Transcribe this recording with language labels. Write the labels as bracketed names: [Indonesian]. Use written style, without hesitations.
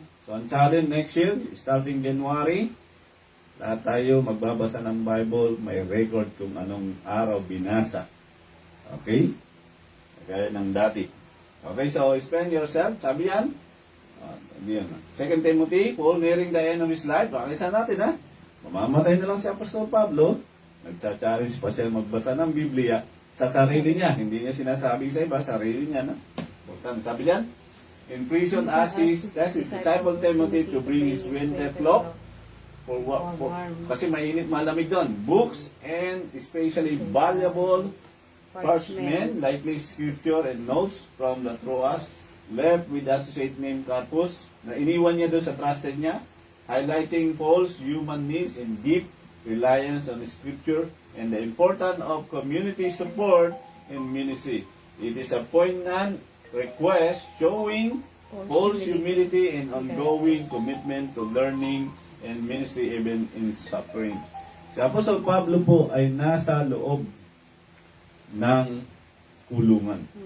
[Filipino] So, ang challenge next year, starting January, lahat tayo magbabasa ng Bible, may record kung anong araw binasa. Okay? Kagaya ng dati. Okay, so [English] spend yourself, [Filipino] sabi yan. Hindi yan. [English] 2 Timothy, Paul nearing the end of his life. [Filipino] Pakisa natin mamamatay na lang si Apostol Pablo. Nagcha-challenge pa siya magbasa ng Biblia sa sarili niya. Hindi niya sinasabing sa iba, sarili niya. [English] Important. [Filipino] Sabi yan, [English] in prison as his disciple Timothy to bring his winter cloak for [Filipino] kasi mainit malamig doon. [English] Books and especially valuable parchment, likely scripture and notes from the Troas, left with associate named Carpus, [Filipino] na iniwan niya doon sa trusted niya, [English] highlighting Paul's human needs and deep reliance on the scripture and the importance of community support in ministry. It is a poignant request showing Paul's humility and ongoing commitment to learning and ministry even in suffering. [Filipino] Si Apostol Pablo po ay nasa loob ng kulungan.